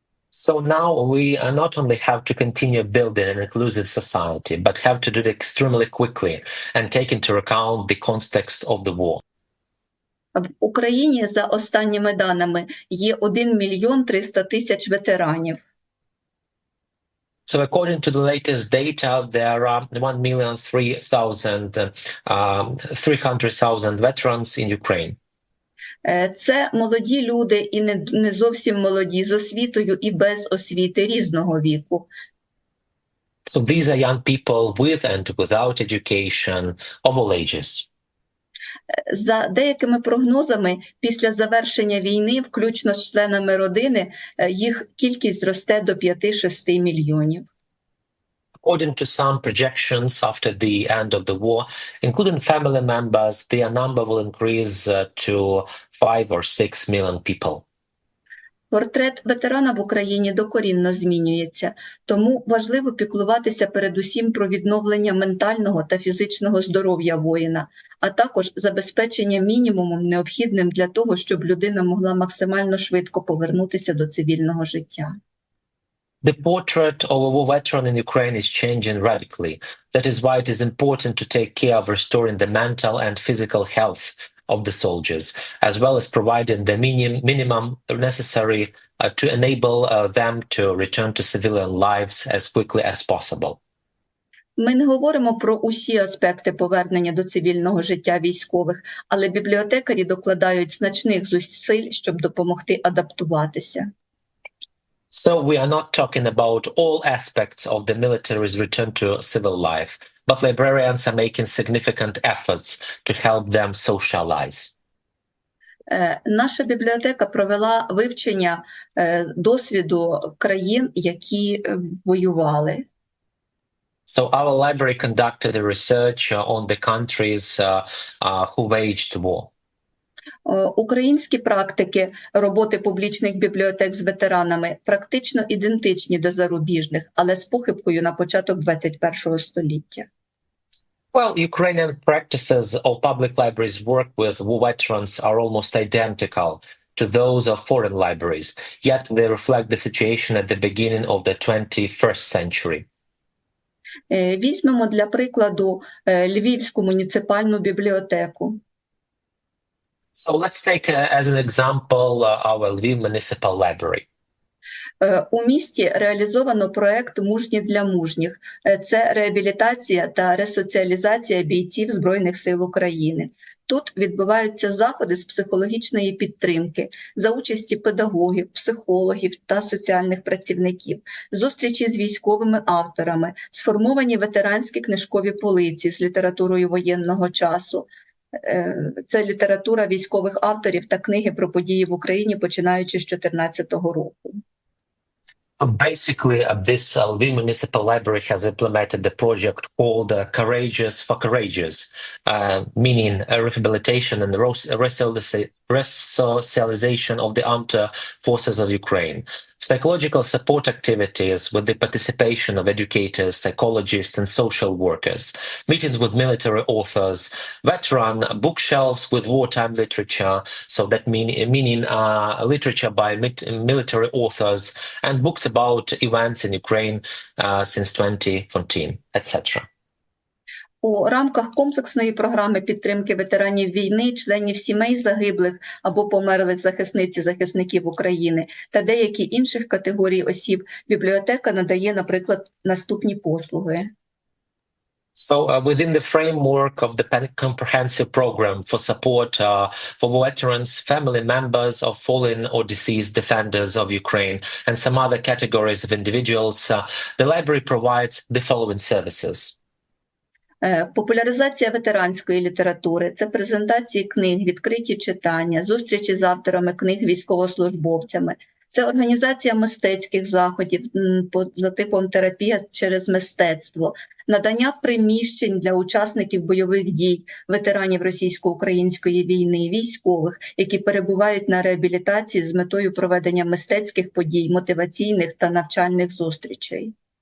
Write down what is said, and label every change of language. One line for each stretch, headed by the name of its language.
English: So now we not only have to continue building an inclusive society, but have to do it extremely quickly and take into account the context of the war.
Ukrainian: В Україні, за останніми даними, є 1 мільйон 300 тисяч ветеранів.
English: So according to the latest data, there are 1,300,000 veterans in Ukraine.
Ukrainian: Це молоді люди і не зовсім молоді, з освітою і без освіти різного віку.
English: So these are young people with and without education of all ages.
Ukrainian: За деякими прогнозами, після завершення війни, включно з членами родини, їх кількість зросте до 5-6 мільйонів.
English: According to some projections, after the end of the war, including family members, their number will increase to 5 or 6 million people.
Ukrainian: Портрет ветерана в Україні докорінно змінюється, тому важливо піклуватися передусім про відновлення ментального та фізичного здоров'я воїна, а також забезпечення мінімумом, необхідним для того, щоб людина могла максимально швидко повернутися до цивільного життя.
English: The portrait of a war veteran in Ukraine is changing radically. That is why it is important to take care of restoring the mental and physical health of the soldiers, as well as providing the minimum necessary to enable them to return to civilian lives as quickly as possible.
Ukrainian: Ми не говоримо про усі аспекти повернення до цивільного життя військових, але бібліотекарі докладають значних зусиль, щоб допомогти адаптуватися.
English: So we are not talking about all aspects of the military's return to civil life, but librarians are making significant efforts to help them socialize.
Ukrainian: Наша бібліотека провела вивчення досвіду країн, які воювали.
English: So our library conducted a research on the countries who waged war.
Ukrainian: Українські практики роботи публічних бібліотек з ветеранами практично ідентичні до зарубіжних, але з похибкою на початок 21-го століття.
English: Well, Ukrainian practices of public libraries' work with war veterans are almost identical to those of foreign libraries, yet they reflect the situation at the beginning of the 21st century.
Ukrainian: Візьмемо для прикладу Львівську муніципальну бібліотеку.
English: So let's take as an example our Lviv Municipal Library.
Ukrainian: У місті реалізовано проект «Мужні для мужніх». Це реабілітація та ресоціалізація бійців Збройних сил України. Тут відбуваються заходи з психологічної підтримки за участі педагогів, психологів та соціальних працівників, зустрічі з військовими авторами, сформовані ветеранські книжкові полиці з літературою воєнного часу. Це література військових авторів та книги про події в Україні, починаючи з 2014 року.
English: Basically, this Lviv Municipal Library has implemented the project called Courageous for Courageous, meaning rehabilitation and resocialization of the armed forces of Ukraine. psychological support activities with the participation of educators, psychologists, and social workers, meetings with military authors, veteran bookshelves with wartime literature, so that meaning literature by military authors, and books about events in Ukraine since 2014, etc.
Ukrainian: У рамках комплексної програми підтримки ветеранів війни, членів сімей загиблих або померлих захисниць і захисників України та деякі інших категорій осіб бібліотека надає, наприклад, наступні послуги.
English: So within the framework of the comprehensive program for support for veterans, family members of fallen or deceased defenders of Ukraine, and some other categories of individuals, the library provides the following services.
Ukrainian: Популяризація ветеранської літератури – це презентації книг, відкриті читання, зустрічі з авторами книг військовослужбовцями. Це організація мистецьких заходів за типом терапія через мистецтво, надання приміщень для учасників бойових дій, ветеранів російсько-української війни, військових, які перебувають на реабілітації з метою проведення мистецьких подій, мотиваційних та навчальних зустрічей.